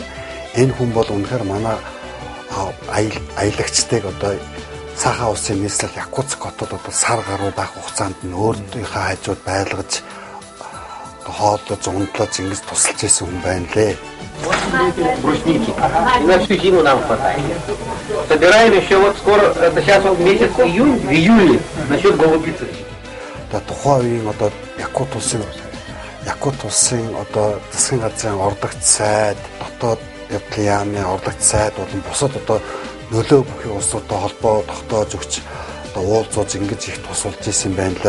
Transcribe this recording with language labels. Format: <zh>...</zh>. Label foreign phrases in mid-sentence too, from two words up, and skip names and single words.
<mn>Энэ хүн бол үнэхээр манай аялагчдыг одоо Саха улсын нийслэл Якутск хотод одоо сар гаруй байх хугацаанд нь өөрийнхөө хажууд байлгаж хооллож унтлаж ингэж тусалж исэн хүн байна лээ.</mn> <ru>Брусники. На всю зиму нам хватает. Собираем еще вот скоро, это сейчас вот месяц июнь, в июле насчет голубицы.</ru> <mn>Одоо тухайн үеийн одоо Якут улсын одоо засгийн газрын ордогч сайд, дотоод явдлын яамны ордогч сайд болон бусад одоо нөлөө бүхий улсуудтай холбоо тогтоож өгч одоо уулзууж ингэж их тусалж исэн байна лээ.</mn>